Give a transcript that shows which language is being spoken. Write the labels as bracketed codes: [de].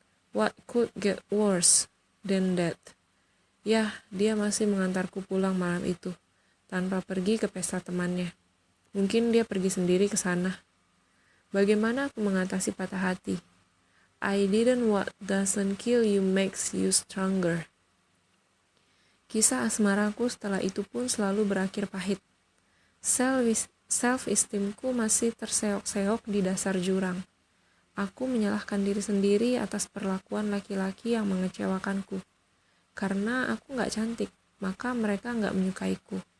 [en] What could get worse than that? [id] Yah, dia masih mengantarku pulang malam itu, tanpa pergi ke pesta temannya. Mungkin dia pergi sendiri ke sana. Bagaimana aku mengatasi patah hati? [en] I didn't what doesn't kill you makes you stronger. [id] Kisah asmaraku setelah itu pun selalu berakhir pahit. Self-esteemku masih terseok-seok di dasar jurang. Aku menyalahkan diri sendiri atas perlakuan laki-laki yang mengecewakanku. Karena aku gak cantik, maka mereka gak menyukaiku.